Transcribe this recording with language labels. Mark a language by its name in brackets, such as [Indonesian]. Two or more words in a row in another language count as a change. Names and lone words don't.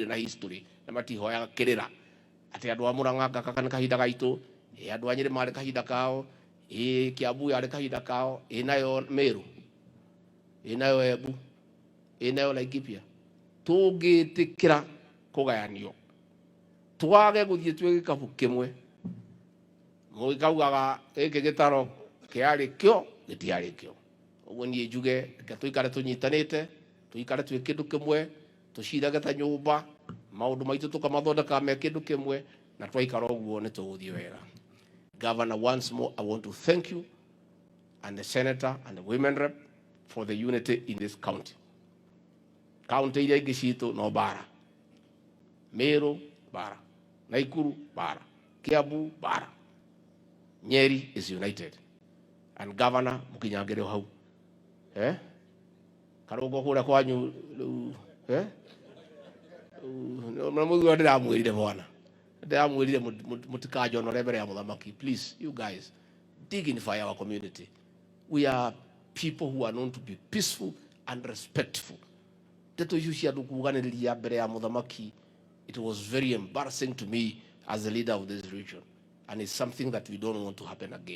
[Kikuyu] na history na matihoyaga kirira ati andu a Murang'a gaka ni kahinda gaitu andu a Nyeri mari kahinda kao Kiambu yari kahinda kao nayo Meru nayo Embu nayo Laikipia tũngĩtĩkĩra kũgayanio twage gũthiĩ twĩ gĩkabũ kĩmwe mũgĩkaugaga gĩkĩ gĩtaro kĩarĩ kĩo gĩtiarĩ kĩo. Ũguo niĩ njuge reke tũikare tũnyitanĩte, tũikare twĩ kĩndũ kĩmwe, tũcirage ta nyũmba, maũndũ maitũ tũkamathondeka me kĩndũ kĩmwe, na twaikara ũguo nĩ tũgũthiĩ wega. [English] Governor, once more I want to thank you and the senator and the women rep for the unity in this county. [Kikuyu] County iria ingĩ citũ no bara, Meru bara, Naikuru bara, Kiambu bara, Nyeri [English] is united. [Kikuyu] And Governor mukinyangire hau karongo kũrĩa kwanyu mũthuri ndĩramwĩrire bwana, ndĩramwĩrire mũtikajonore mbere ya mũthamaki. [English] Please, you guys, dignify our community. We are people who are known to be peaceful and respectful. It was very embarrassing to me as the leader of this region, and it's something that we don't want to happen again.